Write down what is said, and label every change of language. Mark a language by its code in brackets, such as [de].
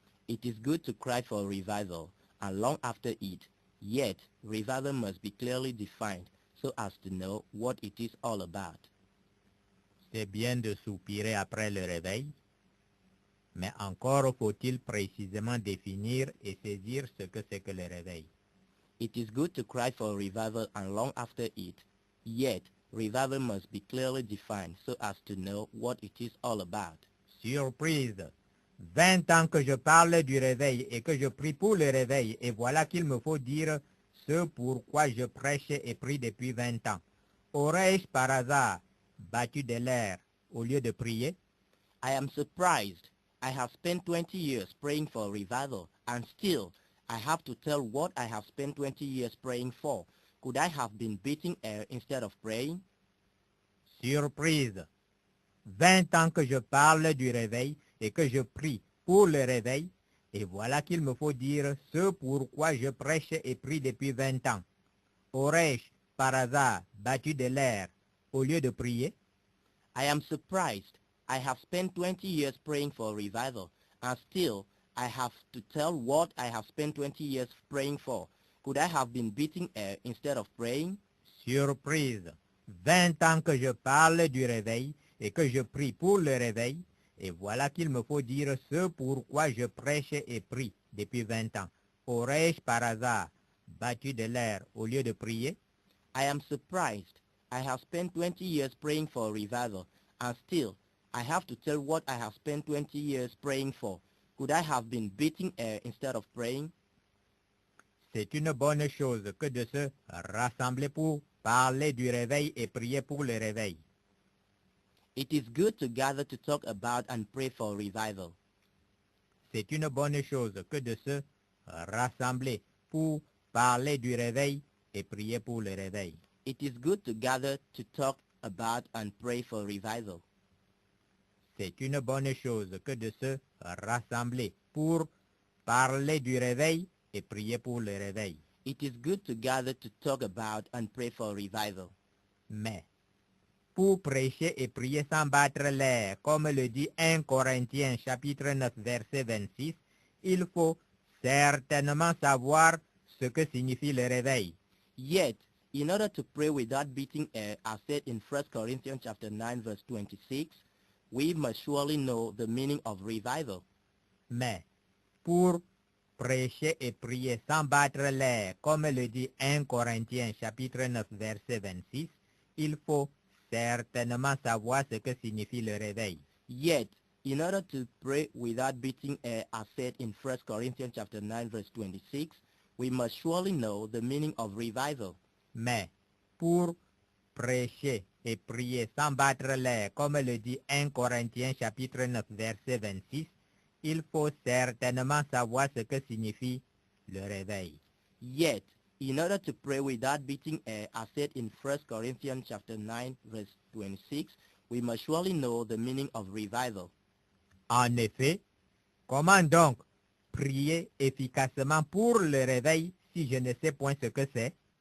[en] It is good to cry for revival and long after it, yet revival must be clearly defined so as to know what it is all about. [fr] C'est bien de soupirer après le réveil, mais encore faut-il précisément définir et saisir ce que c'est que le réveil. [en] It is good to cry for revival and long after it, yet revival must be clearly defined so as to know what it is all about. [fr] Surprise! 20 ans que je parle du réveil et que je prie pour le réveil, et voilà qu'il me faut dire ce pourquoi je prêche et prie depuis 20 ans. Aurais-je par hasard battu de l'air au lieu de prier? [en] I am surprised. I have spent 20 years praying for revival, and still I have to tell what I have spent 20 years praying for. Could I have been beating air instead of praying? [fr] Surprise! 20 ans que je parle du réveil et que je prie pour le réveil, et voilà qu'il me faut dire ce pourquoi je prêche et prie depuis 20 ans. Aurais-je, par hasard, battu de l'air au lieu de prier? [en] I am surprised. I have spent 20 years praying for revival, and still I have to tell what I have spent 20 years praying for. Could I have been beating air instead of praying? [fr] Surprise! 20 ans que je parle du réveil et que je prie pour le réveil, et voilà qu'il me faut dire ce pourquoi je prêche et prie depuis 20 ans. Aurais-je par hasard battu de l'air au lieu de prier? [en] I am surprised. I have spent 20 years praying for revival, and still I have to tell what I have spent 20 years praying for. Could I have been beating air instead of praying? [fr] C'est une bonne chose que de se rassembler pour parler du réveil et prier pour le réveil. [en] It is good to gather to talk about and pray for revival. [fr] C'est une bonne chose que de se rassembler pour parler du réveil et prier pour le réveil. [en] It is good to gather to talk about and pray for revival. [fr] C'est une bonne chose que de se rassembler pour parler du réveil et prier pour le réveil. [en] It is good to gather to talk about and pray for revival. Mais [fr] pour prêcher et prier sans battre l'air, comme le dit 1 Corinthiens chapitre 9 verset 26, il faut certainement savoir ce que signifie le réveil. [en] Yet, in order to pray without beating air, as said in 1 Corinthians chapter 9 verse 26, we must surely know the meaning of revival. [fr] Mais pour prêcher et prier sans battre l'air, comme le dit 1 Corinthiens chapitre 9 verset 26, il faut certainement savoir ce que signifie le réveil. [en] Yet, in order to pray without beating air, as said in 1 Corinthians chapter 9 verse 26, we must surely know the meaning of revival. [fr] Mais pour prêcher et prier sans battre l'air, comme le dit 1 Corinthiens chapitre 9 verset 26, il faut certainement savoir ce que signifie le réveil. [en] Yet, in order to pray without beating air, as said in 1 Corinthians chapter 9 verse 26, we must surely know the meaning of revival. [fr] En effet, comment donc prier efficacement pour le réveil si je ne sais point ce que c'est?